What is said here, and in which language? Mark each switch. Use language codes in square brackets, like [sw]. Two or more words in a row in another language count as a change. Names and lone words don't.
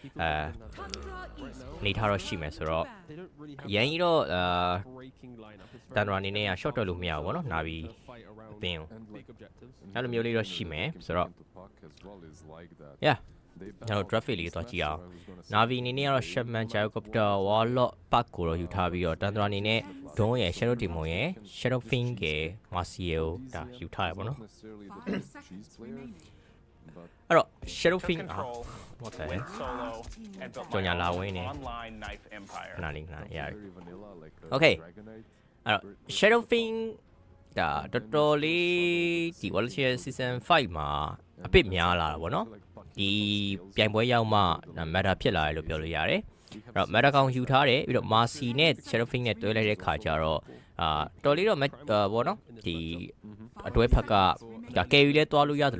[my] နေထားတော့ရှိမယ်ဆိုတော့ရန်ကြီးတော့Tundra အနေနဲ့က short တော့လို့မရဘူးပေါ့နော်Na'Viအသင်းကိုအဲ့လိုမျိုးလေးတော့ရှိမယ်ဆိုတော့ yeah ကျွန်တော် traffic လေးသွားကြည့်အောင် Na'Vi အနေနဲ့ကတော့ Shaman Gyrocopter Warlock Park ကိုတော့ယူထားပြီးတော့ Tundra အနေနဲ့ Dawn ရယ် Shadow Demon ရယ် Shadow Fiend ရယ် Marcy ကိုဒါယူထားရပါတော့ အဲ့တော့ Shadow Fiend [en] what the hell [my] ကြောင်ညာလာဝင်နေခဏလေးရ okay အဲ့တော့ Shadow Fiend ဒါတော်တော်လေးဒီ Wallachia Season 5မှာအပစ်များလာတာပေါ့နော်ဒီပြိုင်ပွဲရောက်မှ matter ဖြစ်လာတယ်လို့ပြောလို့ရတယ်အဲ့တော့ matter ကောင်ယူထားတယ်ပြီးတော့ Marcy နဲ့ Shadow Fiend နဲ့တွဲလိုက်တဲ့ခါကျတော့တော်လေးတော့ဘောနော်ဒီအတွဲဖက်ကဒါ carry လဲသွားလို့ရတယ်